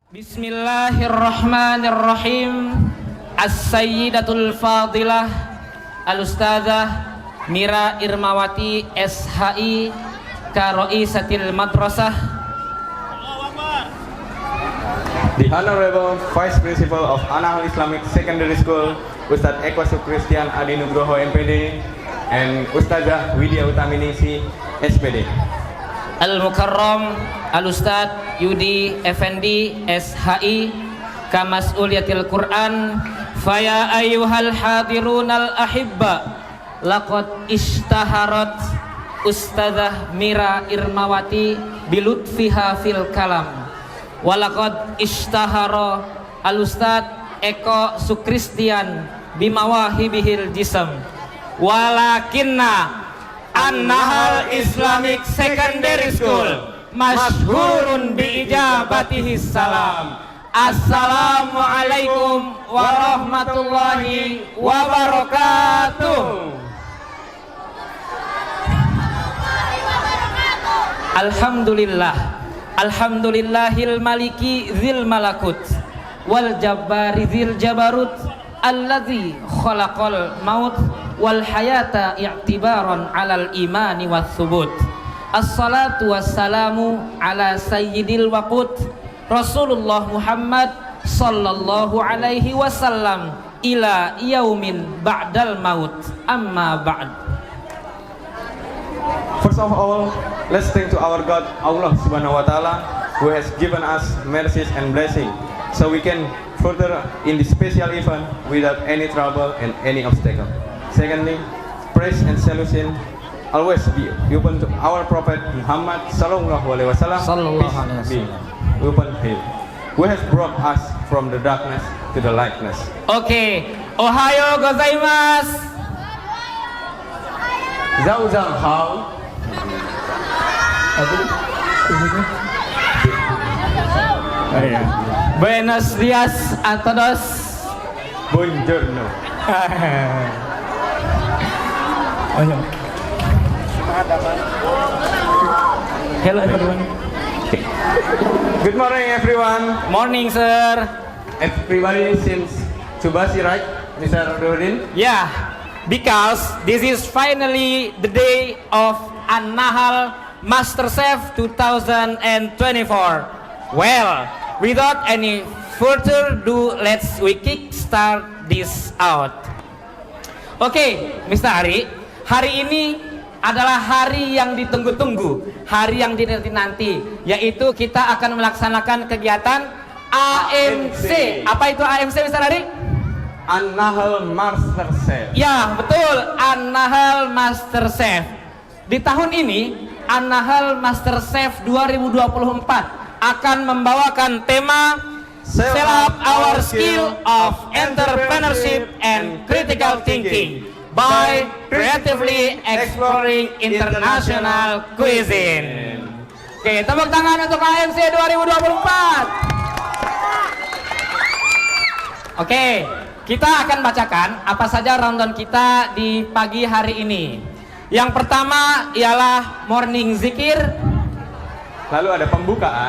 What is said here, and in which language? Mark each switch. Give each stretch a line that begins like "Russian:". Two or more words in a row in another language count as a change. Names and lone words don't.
Arabic: بسم الله الرحمن الرحيم السيدة الفاضلة الأستاذة Mira Irmawati SHI كرئيسة المدرسة.
English: The Honorable Vice Principal of An-Nahl Islamic Secondary School, Ustadz Eko Sukristian Adi Nugroho MPD, and Ustadzah Widya Utaminisi SPD.
Arabic: المكرم الأستاذ Yudi Effendi SHI كمسؤول القرآن. فيا أيها الحاضرون الأحباء لقد اشتهرت الأستاذة Mira Irmawati بلطفها في الكلام ولقد اشتهر الأستاذ Eko Sukristian بمواهبه الجسمية, ولكن An-Nahl Islamic Secondary School مشهور بإجابته السلام. السلام عليكم ورحمة الله وبركاته. الحمد لله الحمد لله المالك ذي الملكوت والجبار ذي الجبروت الذي خلق الموت والحياة اعتبارا على الإيمان والثبوت. الصلاة والسلام على سيد الوقت رسول الله محمد صلى الله عليه وسلم إلى يوم بعد الموت. أما بعد.
English: First of all, let's thank to our God Allah
Arabic: سبحانه وتعالى,
English: who has given us mercies and blessing, so we can further in this special event without any trouble and any obstacle. Secondly, praise and salutation always be open to our Prophet Muhammad
Arabic: صلى الله عليه وسلم,
English: peace be upon him, who has brought us from the darkness to the lightness.
Japanese: Okay, おはようございます.
Chinese: 早上好.
Spanish: Buenos dias a todos.
Italian: Buongiorno.
English: Hello everyone. Good morning everyone. Morning sir. Everybody seems to busy, right, Mr. Nurdin? Yeah, because this is finally the day of An-Nahl MasterChef 2024. Well, without any further ado, we kick start this out. Oke, Mr.
Indonesian: Ari, hari ini adalah hari yang ditunggu-tunggu, hari yang dinanti-nanti, yaitu kita akan melaksanakan kegiatan AMC. Apa itu AMC, Mr. Ari? An-Nahl MasterChef. Ya, betul, An-Nahl MasterChef. Di tahun ini, An-Nahl MasterChef 2024 akan membawakan tema
English: Sell Up Our Skill of Entrepreneurship and Critical Thinking by creatively exploring international cuisine.
Indonesian: Oke, tepuk tangan untuk AMC 2024. Oke, kita akan bacakan apa saja rundown kita di pagi hari ini. Yang pertama ialah morning zikir. Lalu ada pembukaan.